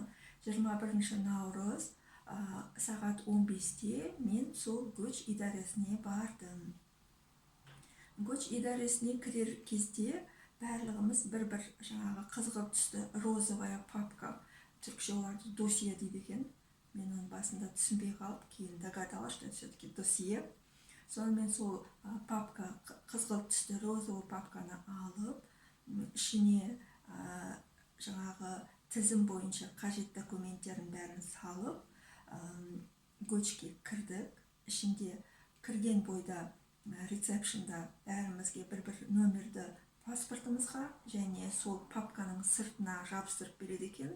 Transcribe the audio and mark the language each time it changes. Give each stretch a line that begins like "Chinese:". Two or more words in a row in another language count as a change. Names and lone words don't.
Kazakh: 21 наурыз сағат 15-те мен сол
Turkish: göç idaresine
Kazakh: бардым.
Turkish: Göç idaresine
Kazakh: кірер кезде барлығымыз бір-бір жаңағы қызғылт түсті
Russian: розовая папка,
Kazakh: түркше оларды досье дейді екен. Мен оның басында түсінбей қалып, кейін
Russian: догадалась, что все-таки досье.
Kazakh: Сонымен сол папка, қызғылт түсті розовый папканы алып, ішіне жаңағы тізім бойынша қажет документтерін бәрін салып, göçке кірдік. Ішінде кірген бойда рецепшнда бәрімізге бір-бір нөмірді паспортымызға және сол папканың сыртына жабыстырып береді екен.